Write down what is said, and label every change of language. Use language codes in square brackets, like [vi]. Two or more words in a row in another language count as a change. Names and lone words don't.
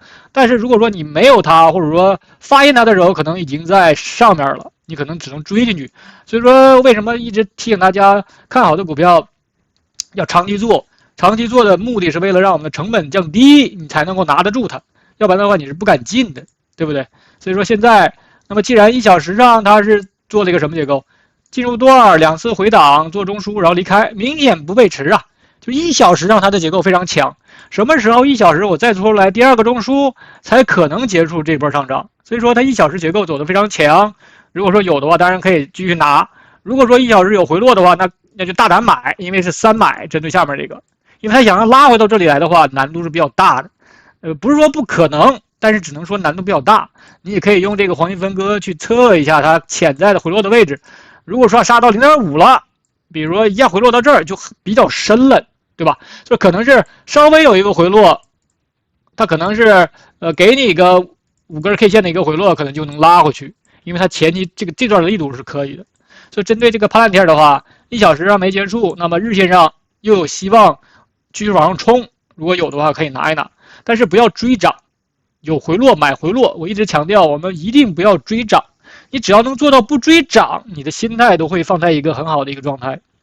[zh] 但是如果說你沒有它，或者說發現它的時候，可能已經在上面了，你可能只能追進去。所以說為什麼一直提醒大家看好的股票要長期做， 長期做的目的是為了讓我們的成本降低，你才能夠拿得住它，要不然的話你是不敢進的，對不对？所以說現在，那麼既然1小時上它是做了一個什麼結構？進入段2次回檔做中枢，然後離開，明顯不背馳啊！就1小時上它的結構非常強，什麼時候1小時我再做出來第2個中樞，才可能結束這波上漲？所以說它1小時結構走得非常強。如果說有的話，當然可以繼續拿；如果說1小時有回落的話，那就大膽買，因為是3買針對下面這個。因為他想要拉回到這裡來的話，難度是比較大的，不是說不可能，但是只能说難度比較大。你也可以用這個黃金分割去測一下它潛在的回落的位置。如果說殺到0.5了，比如說一下回落到這兒就比較深了，對吧？就可能是稍微有一個回落，它可能是給你一個5根 K 線的一個回落，可能就能拉回去，因為它前期這段的力度是可以的。所以針對這個帕兰提尔的話，1 小時上沒結束，那麼日線上又有希望繼續往上衝，如果有的話可以拿一拿，但是不要追漲，有回落買回落。我一直強調，我們一定不要追漲，你只要能做到不追漲，你的心態都會放在一個很好的一個狀態。